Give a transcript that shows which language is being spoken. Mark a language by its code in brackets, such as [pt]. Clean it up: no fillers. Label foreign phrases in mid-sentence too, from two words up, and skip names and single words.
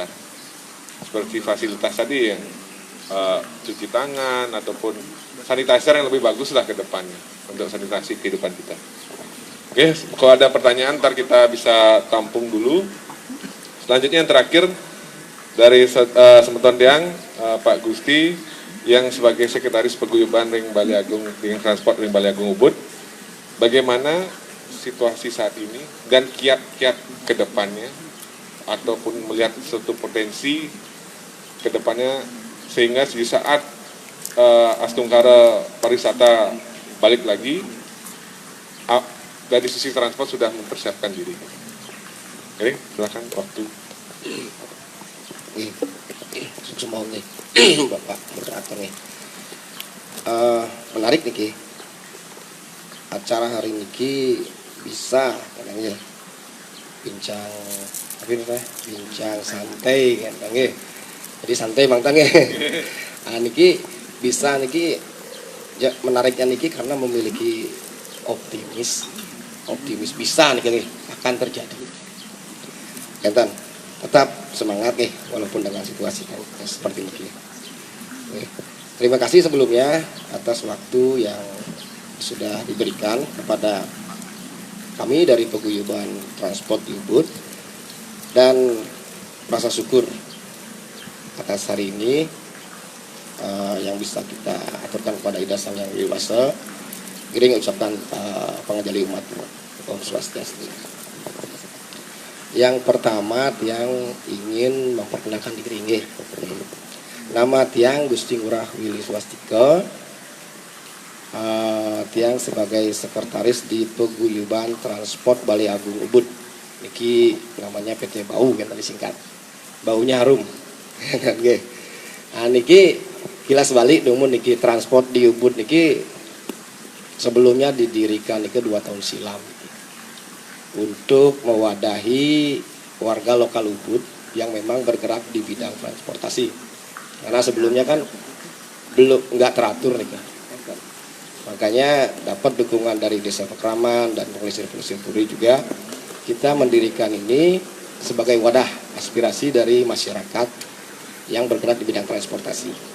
[id] Seperti fasilitas tadi yang cuci tangan ataupun sanitizer yang lebih bagus lah ke depannya untuk sanitasi kehidupan kita. Oke, kalau ada pertanyaan ntar kita bisa tampung dulu. Selanjutnya yang terakhir dari [ban] Semeton Tiang, [id] Pak Gusti yang sebagai Sekretaris Paguyuban Ring Bali Agung dengan Transport Ring Bali Agung Ubud, bagaimana situasi saat ini dan kiat-kiat ke depannya ataupun melihat suatu potensi ke depannya sehingga di saat Astungkara pariwisata balik lagi dari sisi transport sudah mempersiapkan diri. Oke, silakan waktu. Semua nih, Bapak moderator nih. Menarik nih Ki. Acara hari ini bisa katanya bincang bincang santai kan nggih. Jadi santai Bang Tang nggih. Nah niki bisa niki menariknya niki karena memiliki optimis bisa nih akan terjadi. Enten tetap semangat nih walaupun dengan situasi yang seperti ini. Terima kasih sebelumnya atas waktu yang sudah diberikan kepada kami dari Paguyuban Transport Ubud, dan rasa syukur atas hari ini yang bisa kita aturkan kepada Ida Sang Yang Widi Wasa. Giring ucapkan pangajali umat Om Swastiastu. Yang pertama yang ingin memperkenalkan diri nggih. Nama tiang Gusti Ngurah Willy Swastika. Tiang sebagai sekretaris di Paguyuban Transport Balai Agung Ubud. Niki namanya PT Bau kan tadi singkat. Baunya harum. Nggih. Niki kilas balik [ban] dumun niki [id] transport di Ubud niki sebelumnya didirikan niki 2 tahun silam untuk mewadahi warga lokal Ubud yang memang bergerak di bidang transportasi. Karena sebelumnya kan belum nggak teratur nih kan. Makanya dapat dukungan dari Desa Pekraman dan Penglisir-Penglisir Puri juga, kita mendirikan ini sebagai wadah aspirasi dari masyarakat yang bergerak di bidang transportasi.